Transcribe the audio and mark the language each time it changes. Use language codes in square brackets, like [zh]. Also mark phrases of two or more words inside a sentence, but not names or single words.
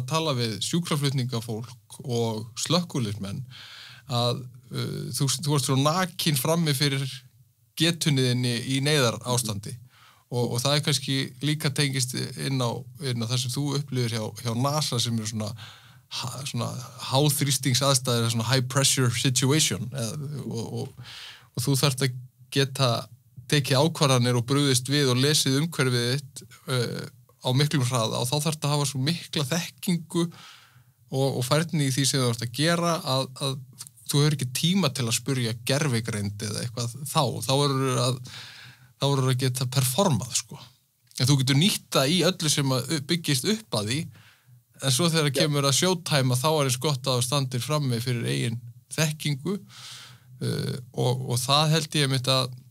[is] tala við sjúkraflutningafólk og slökkviliðsmenn að þú varst svo nakin frammi fyrir getunniðinni í neyðar ástandi og það kannski líka tengist inn á það sem þú upplifir hjá NASA sem er svona háþrýstingsaðstæður, svona [en] high pressure situation [is] og þú þarft að geta tekið ákvarðanir og brugðist við og lesið umhverfið þitt á miklum hraða og þá þarft að hafa svo mikla þekkingu og færni í því sem þú þarft að gera að þú hefur ekki tíma til að spyrja gervigreind eða eitthvað þá verður að geta performað en þú getur nýtt það í öllu sem byggist upp að því en svo þegar kemur að showtime þá eins gott að standir frammi fyrir eigin þekkingu og það held ég mitt að